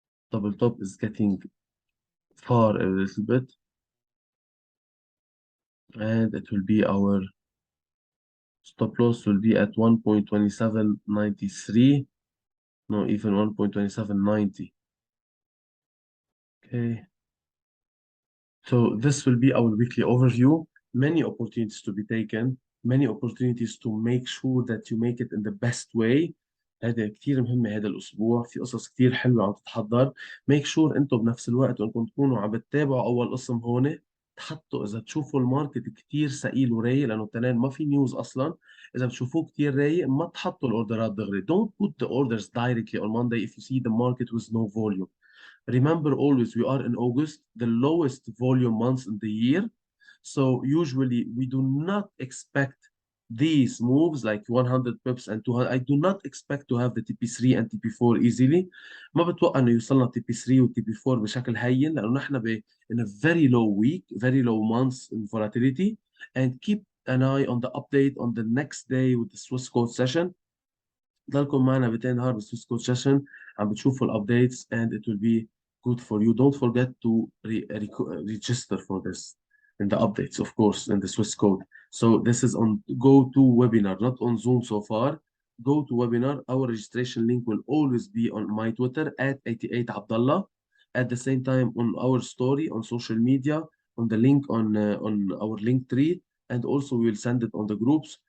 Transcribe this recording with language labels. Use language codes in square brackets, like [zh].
[en] Double top is getting far a little bit, and it will be our stop loss will be at 1.2793, no, even 1.2790. Okay, so this will be our weekly overview. Many opportunities to be taken, many opportunities to make sure that you make it in the best way. [ar] هذا كتير مهم هذا الأسبوع، في قصص كتير حلوة عم تتحضر. [en] make sure [ar] أنتم بنفس الوقت وأنكم تكونوا عم بتتابعوا أول قسم هون، تحطوا إذا تشوفوا الماركت كتير ثقيل ورايق، لأنه تنين ما في نيوز أصلا. إذا بتشوفوه كتير رايق ما تحطوا الأوردرات دغري. [en] don't put the orders directly on Monday if you see the market with no volume. Remember always, we are in August, the lowest volume months in the year. So usually we do not expect these moves like 100 pips and 200. I do not expect to have the TP3 and TP4 easily. [ar] ما بتوقع انه يوصلنا TP3 و TP4 بشكل هين، لانه نحن [en] in a very low week, very low months in volatility. And keep an eye on the update on the next day with the Swiss code session. [ar] ضلكم معنا بتين نهار بالسويس كود سيشن، عم بتشوفوا الابديتس [en] and it will be good for you. Don't forget to register for this in the updates, of course, in the Swiss code. So this is on go to webinar, not on Zoom so far. Go to webinar. Our registration link will always be on my Twitter at 88 Abdullah. At the same time on our story on social media, on the link on our link tree, and also we will send it on the groups.